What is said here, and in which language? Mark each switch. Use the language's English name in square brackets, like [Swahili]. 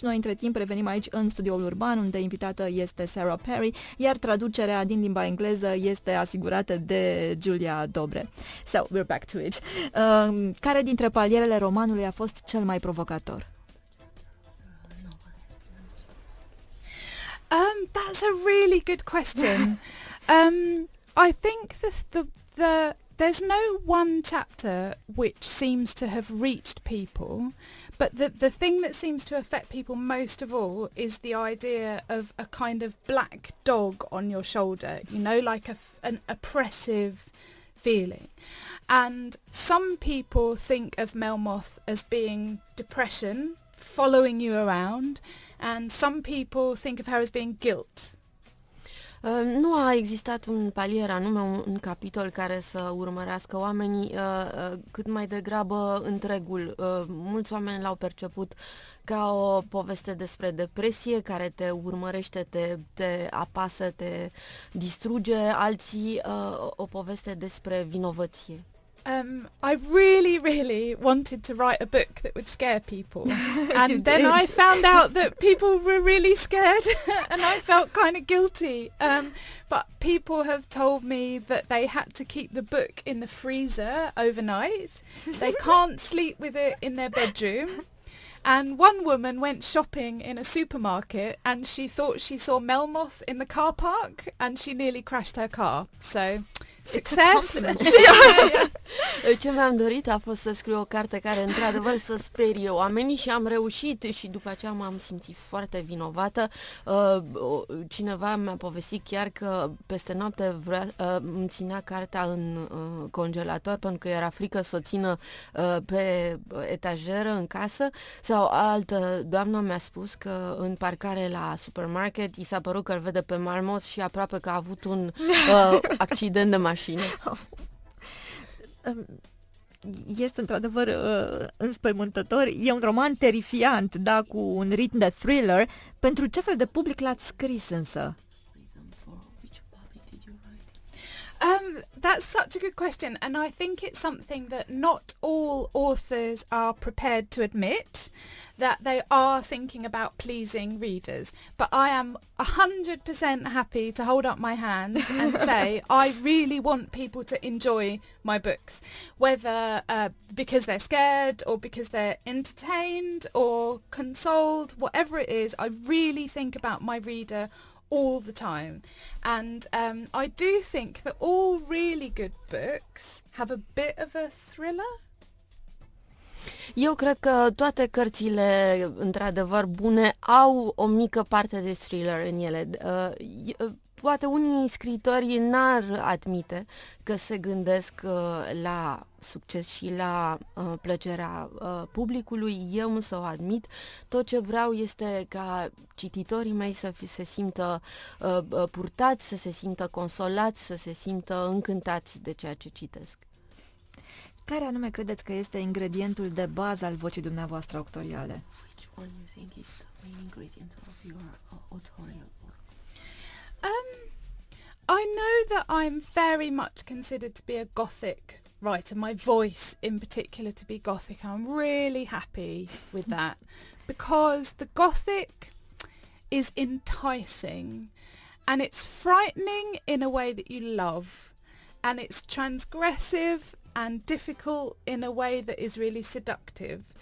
[Romanian] Noi între timp revenim aici în studioul urban, unde invitată este Sarah Perry, iar traducerea din limba engleză este asigurată de Giulia Dobre. [English] So, we're back to it. [Romanian] Care dintre palierele romanului a fost cel mai provocator? [English] That's a really good question. I think there's no one chapter which seems to have reached people, but the thing that seems to affect people most of all is the idea of a kind of black dog on your shoulder, like an oppressive feeling. And some people think of Melmoth as being depression, following you around, and some people think of her as being guilt. [Romanian] Nu a existat un palier anume, un capitol care să urmărească oamenii, cât mai degrabă întregul. Mulți oameni l-au perceput ca o poveste despre depresie care te urmărește, te apasă, te distruge, alții o poveste despre vinovăție. [English] I really wanted to write a book that would scare people. And then I found out that people were really scared and I felt kind of guilty. But people have told me that they had to keep the book in the freezer overnight. They can't sleep with it in their bedroom. And one woman went shopping in a supermarket and she thought she saw Melmoth in the car park and she nearly crashed her car. So, success! [Romanian] Ce mi-am dorit a fost să scriu o carte care într-adevăr să sperie oamenii și am reușit și după aceea m-am simțit foarte vinovată. Cineva mi-a povestit chiar că peste noapte îmi ținea cartea în congelator pentru că era frică să o țină pe etajeră în casă. Sau altă doamnă mi-a spus că în parcare la supermarket i s-a părut că îl vede pe Marmos și aproape că a avut un accident de mașină. Este într-adevăr înspăimântător. E un roman terifiant, da, cu un ritm de thriller. Pentru ce fel de public l-ați scris însă? [English] That's such a good question, and I think it's something that not all authors are prepared to admit, that they are thinking about pleasing readers. But I am 100% happy to hold up my hands and say I really want people to enjoy my books, whether because they're scared or because they're entertained or consoled, whatever it is, I really think about my reader all the time. And I do think that all really good books have a bit of a thriller. [Romanian] Eu cred că toate cărțile, într-adevăr, bune au o mică parte de thriller în ele. Poate unii scriitori n-ar admite că se gândesc la succes și la plăcerea publicului. Eu însă o admit. Tot ce vreau este ca cititorii mei să se simtă purtați, să se simtă consolați, să se simtă încântați de ceea ce citesc. Care anume credeți că este ingredientul de bază al vocii dumneavoastră autoriale? [English] Which one you think is the main ingredient of your authorial work? I know that I'm very much considered to be a Gothic writer, my voice in particular to be Gothic. I'm really happy with that because the Gothic is enticing and it's frightening in a way that you love, and it's transgressive and difficult in a way that is really seductive.